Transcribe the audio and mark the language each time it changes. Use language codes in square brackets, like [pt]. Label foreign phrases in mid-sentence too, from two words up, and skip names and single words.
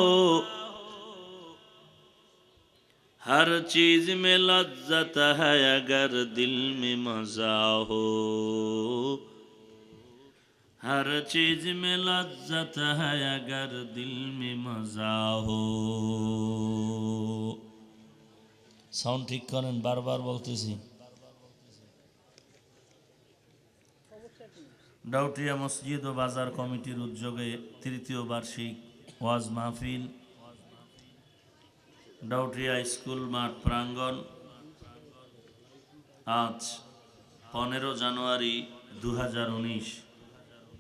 [ur] ہر چیز میں لذت ہے اگر دل میں مزہ ہو ہر چیز میں لذت ہے اگر دل میں مزہ ہو [bn] সাউন্ড ঠিক করেন বারবার বলতেছি ডাউটিয়া মসজিদ ও বাজার কমিটির উদ্যোগে তৃতীয় বার্ষিক ওয়াজ মাহফিল ডাউটিয়া স্কুল মাঠ প্রাঙ্গণ আজ 15 জানুয়ারি 2019